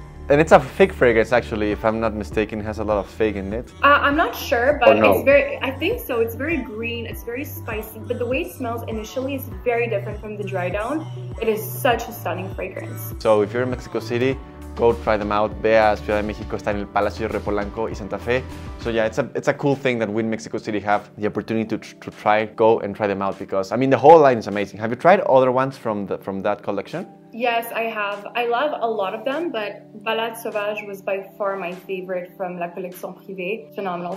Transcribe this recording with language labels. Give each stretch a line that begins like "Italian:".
English: And it's a fig fragrance, actually, if I'm not mistaken. It has a lot of fig in it. I'm not sure, but no? It's very, I think so. It's very green, it's very spicy, but the way it smells initially is very different from the dry down. It is such a stunning fragrance. So if you're in Mexico City, go try them out.
Spanish: Ve a Ciudad de México, está en el Palacio de Repolanco y Santa Fe.
English: So yeah, it's a cool thing that we in Mexico City have the opportunity to go and try them out, because I mean the whole line is amazing. Have you tried other ones from that collection? Yes, I have. I love a lot of them, but Balade Sauvage was by far my favorite from La Collection Privée. Phenomenal.